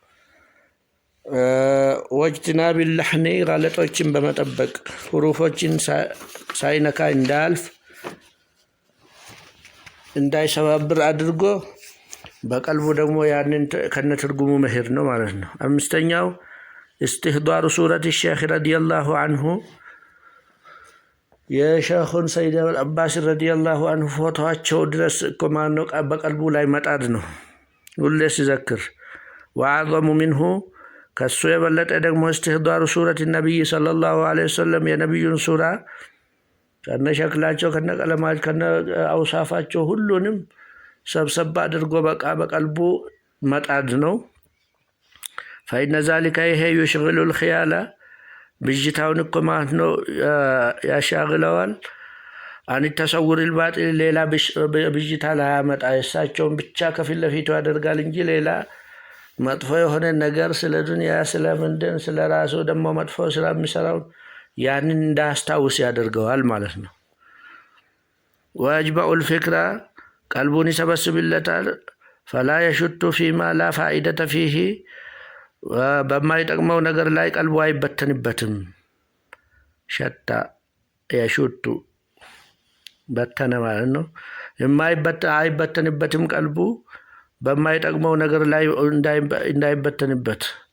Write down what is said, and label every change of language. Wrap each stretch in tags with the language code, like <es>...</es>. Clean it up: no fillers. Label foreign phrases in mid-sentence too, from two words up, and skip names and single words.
<ar>واجتناب اللحن</ar> <am>ጋለጦችን በመጠበቅ ሁሩፎችን ሳይነካ እንዳያልፍ እንዳይሰባብር አድርጎ በቀልቡ ደግሞ ያንን ከነትርጉሙ መሄድ ነው ማለት ነው። አምስተኛው</am> <ar>استحضار سورة الشيخ رضي الله عنه</ar> <am>የሼኹ ሰይድ አልአባስ</am> <ar>رضي الله عنه</ar> <am>ፎቶአቸው ድረስ ኮማኖ በቀልቡ ላይ መጣድ ነው ሁሌ ሲዘክር።</am> <ar>وأعظم منه</ar> <am>ከሱ የበለጠ ደግሞ</am> <ar>استحضار سورة النبي صلى الله عليه وسلم</ar> <am>የነብዩን ሱራ ከነሸክላቸው ከነቀለማቸው ከነአውሳፋቸው ሁሉንም ሰብሰብ አድርጎ በቀልቡ መጣድ ነው።</am> <ar>فإن ذلك يشغل الخيال</ar> <am>ብጅታውን እኮ ማለት ነው ያሻግለዋል።</am> <ar>عن تصور الباطل</ar> <am>ሌላ ብጅታ ላይ ያመጣ እሳቸውን ብቻ ከፊት ለፊቱ ያደርጋል እንጂ ሌላ መጥፎ የሆነ ነገር ስለ ዱንያ ስለ ምንድን ስለ ራሱ ደግሞ መጥፎ ስራ የሚሰራው ያንን እንዳያስታውስ ያደርገዋል ማለት ነው።</am> <ar>ويجمع الفكرة</ar> <am>ቀልቡን ይሰበስብለታል።</am> <ar>فلا يشت فيما لا فائدة فيه</ar> <am>በማይጠቅመው ነገር ላይ ቀልቡ አይበተንበትም።</am> <ar>شتا يشتو</ar> <am>በተነ ማለት ነው። አይበተንበትም ቀልቡ በማይጠቅመው ነገር ላይ እንዳይበተንበት።</am>